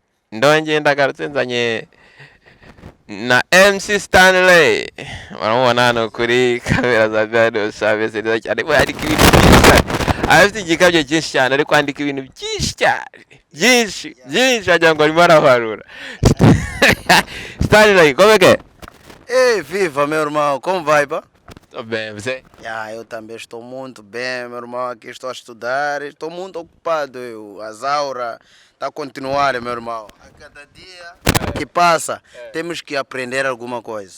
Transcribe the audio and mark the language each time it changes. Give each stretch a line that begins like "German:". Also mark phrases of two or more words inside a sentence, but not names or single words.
Kinyarwanda: Ndonge ndagarutse nzanye na MC Stanley. Baramubona hano kuri kamera za
English: video service
Kinyarwanda: neza cyane. Ariko ibintu byinshi. Afite igikabyo cyinshi cyane ariko andika ibintu byinshi cyane. Byinshi agira ngo arimo arabarura. Stanley, komeke?
Portuguese: Viva meu irmão, como vai, pá? Tô bem, você? Eu também estou muito bem, meu irmão. Aqui estou a estudar, estou muito ocupado. As aulas estão a continuar, meu irmão. A cada dia que passa, temos que aprender alguma coisa.